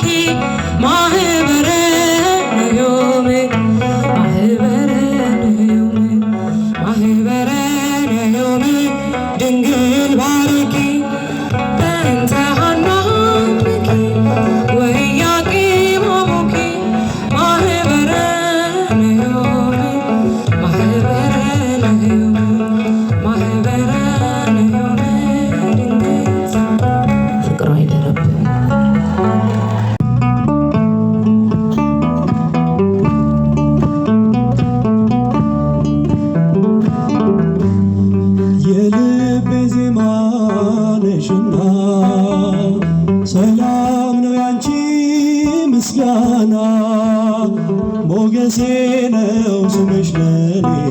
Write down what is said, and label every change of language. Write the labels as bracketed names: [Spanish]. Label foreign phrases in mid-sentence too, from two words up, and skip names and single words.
[Geez] ማህበረ ነዮም ማህበረ ነዮም ማህበረ ነዮም ድንግል ባርኪ በእንተ ሐናምኪ ወኢያቄም አቡኪ ማህበረ ነዮም ማህበረ ነዮም ማህበረ ነዮም [Amharic] ድንግል ፍቅሯ ይደረብን የልቤ ዜማ ነሽና ሰላም ነው ያንቺ ምስጋና ሞገሴ ነው ስምሽ ለኔ